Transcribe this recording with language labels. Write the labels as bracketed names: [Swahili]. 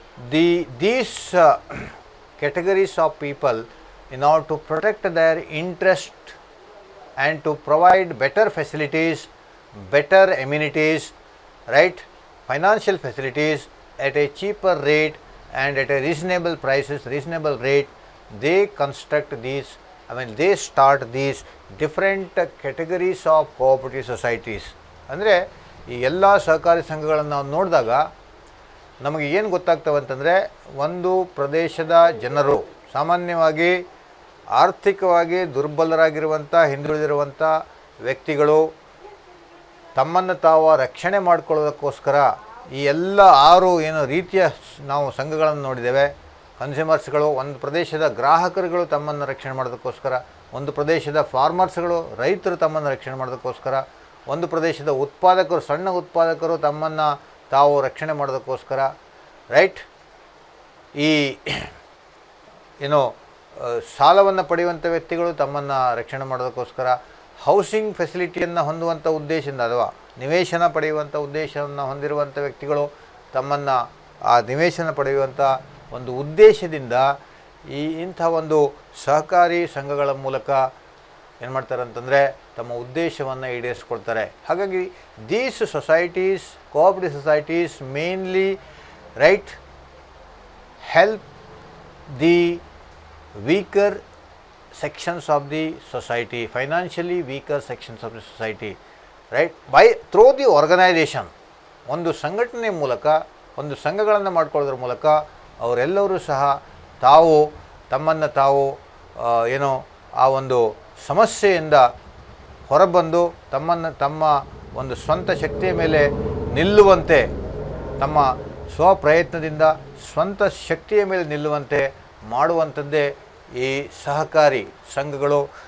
[English] These categories of people, in order to protect their interest and to provide better facilities, better amenities, right, financial facilities at a cheaper rate and at a reasonable rate, they construct these, they start these different categories of cooperative societies. [Kannada] ಅಂದರೆ ಈ ಎಲ್ಲ ಸಹಕಾರಿ ಸಂಘಗಳನ್ನು ನಾವು ನೋಡಿದಾಗ ನಮಗೆ ಏನು ಗೊತ್ತಾಗ್ತವೆ ಅಂತಂದರೆ, ಒಂದು ಪ್ರದೇಶದ ಜನರು ಸಾಮಾನ್ಯವಾಗಿ ಆರ್ಥಿಕವಾಗಿ ದುರ್ಬಲರಾಗಿರುವಂಥ, ಹಿಂದುಳಿದಿರುವಂಥ ವ್ಯಕ್ತಿಗಳು ತಮ್ಮನ್ನು ತಾವು ರಕ್ಷಣೆ ಮಾಡಿಕೊಳ್ಳೋದಕ್ಕೋಸ್ಕರ ಈ ಎಲ್ಲ 6 ರೀತಿಯ ನಾವು ಸಂಘಗಳನ್ನು ನೋಡಿದ್ದೇವೆ. ಕನ್ಸ್ಯೂಮರ್ಸ್ಗಳು, ಒಂದು ಪ್ರದೇಶದ ಗ್ರಾಹಕರುಗಳು ತಮ್ಮನ್ನು ರಕ್ಷಣೆ ಮಾಡೋದಕ್ಕೋಸ್ಕರ, ಒಂದು ಪ್ರದೇಶದ ಫಾರ್ಮರ್ಸ್ಗಳು ರೈತರು ತಮ್ಮನ್ನು ರಕ್ಷಣೆ ಮಾಡೋದಕ್ಕೋಸ್ಕರ, ಒಂದು ಪ್ರದೇಶದ ಉತ್ಪಾದಕರು ಸಣ್ಣ ಉತ್ಪಾದಕರು ತಮ್ಮನ್ನು ತಾವು ರಕ್ಷಣೆ ಮಾಡೋದಕ್ಕೋಸ್ಕರ, ರೈಟ್. ಈ ಏನೋ ಸಾಲವನ್ನು ಪಡೆಯುವಂಥ ವ್ಯಕ್ತಿಗಳು ತಮ್ಮನ್ನು ರಕ್ಷಣೆ ಮಾಡೋದಕ್ಕೋಸ್ಕರ, ಹೌಸಿಂಗ್ ಫೆಸಿಲಿಟಿಯನ್ನು ಹೊಂದುವಂಥ ಉದ್ದೇಶದಿಂದ ಅಥವಾ ನಿವೇಶನ ಪಡೆಯುವಂಥ ಉದ್ದೇಶವನ್ನು ಹೊಂದಿರುವಂಥ ವ್ಯಕ್ತಿಗಳು ತಮ್ಮನ್ನು ಆ ನಿವೇಶನ ಪಡೆಯುವಂಥ ಒಂದು ಉದ್ದೇಶದಿಂದ ಇಂಥ ಒಂದು ಸಹಕಾರಿ ಸಂಘಗಳ ಮೂಲಕ ಏನು ಮಾಡ್ತಾರೆ ಅಂತಂದರೆ ತಮ್ಮ ಉದ್ದೇಶವನ್ನು ಈಡೇರಿಸ್ಕೊಳ್ತಾರೆ. ಹಾಗಾಗಿ [English] These societies, cooperative societies mainly right help the weaker sections of the society, financially weaker sections of the society, right, by through the organization. [Kannada] ಒಂದು ಸಂಘಟನೆ ಮೂಲಕ, ಒಂದು ಸಂಘಗಳನ್ನು ಮಾಡಿಕೊಳ್ಳೋದ್ರ ಮೂಲಕ ಅವರೆಲ್ಲರೂ ಸಹ ತಾವು ತಮ್ಮನ್ನು ತಾವು ಏನೋ ಆ ಒಂದು ಸಮಸ್ಯೆಯಿಂದ ಹೊರಬಂದು ತಮ್ಮ ಒಂದು ಸ್ವಂತ ಶಕ್ತಿಯ ಮೇಲೆ ನಿಲ್ಲುವಂತೆ, ತಮ್ಮ ಸ್ವಪ್ರಯತ್ನದಿಂದ ಸ್ವಂತ ಶಕ್ತಿಯ ಮೇಲೆ ನಿಲ್ಲುವಂತೆ ಮಾಡುವಂಥದ್ದೇ ಈ ಸಹಕಾರಿ ಸಂಘಗಳು.